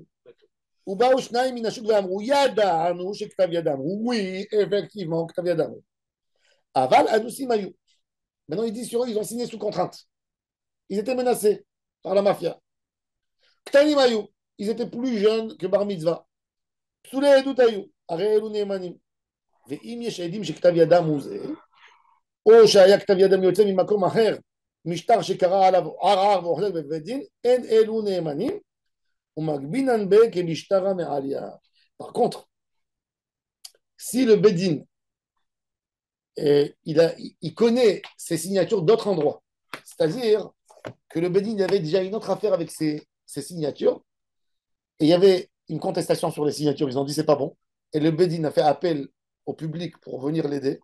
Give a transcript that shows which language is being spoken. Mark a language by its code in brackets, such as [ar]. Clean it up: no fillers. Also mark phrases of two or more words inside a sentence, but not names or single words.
[he] ובאו שניים מן השוק ואמרו ידענו שכתב ידם. [fr] Oui, effectivement, [he] כתב ידם אבל אנוסים היו. [fr] Maintenant, il dit sur eux, ils ont signé sous contrainte. Ils étaient menacés par la mafia. [he] קטנים היו, [fr] ils étaient plus jeunes que Bar Mitzvah. [he] פסולי עדות היו הרי אלו נאמנים. ואם יש עדים שכתב ידם הוא זה, או שהיה כתב ידם יוצא ממקום אחר, משטר שקרא עליו ערער והוחזק בבית דין, אין אלו נאמנים, ומגבינן בה כמשטרה מעליה. [fr] Par contre, si le Bedin, il connaît ses signatures d'autres endroits, c'est-à-dire que le Bedin avait déjà une autre affaire avec ses signatures, et il y avait une contestation sur les signatures, ils ont dit c'est pas bon, et le Bedin a fait appel au public pour venir l'aider.